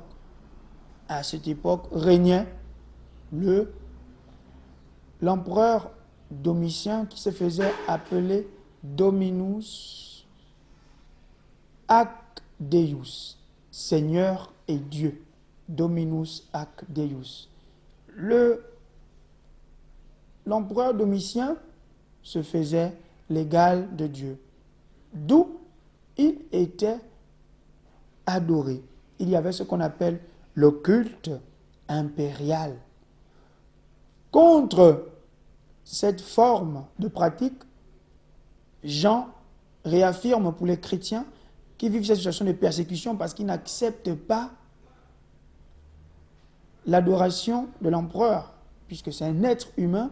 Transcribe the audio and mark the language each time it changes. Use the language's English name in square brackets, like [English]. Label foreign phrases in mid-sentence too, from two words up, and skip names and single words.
[French] À cette époque régnait l'empereur Domitien qui se faisait appeler [Latin] Dominus ac Deus, [French] Seigneur et Dieu. [Latin] Dominus ac Deus. [French] L'empereur Domitien se faisait l'égal de Dieu. D'où il était adoré. Il y avait ce qu'on appelle le culte impérial. Contre cette forme de pratique, Jean réaffirme pour les chrétiens qui vivent cette situation de persécution parce qu'ils n'acceptent pas l'adoration de l'empereur, puisque c'est un être humain.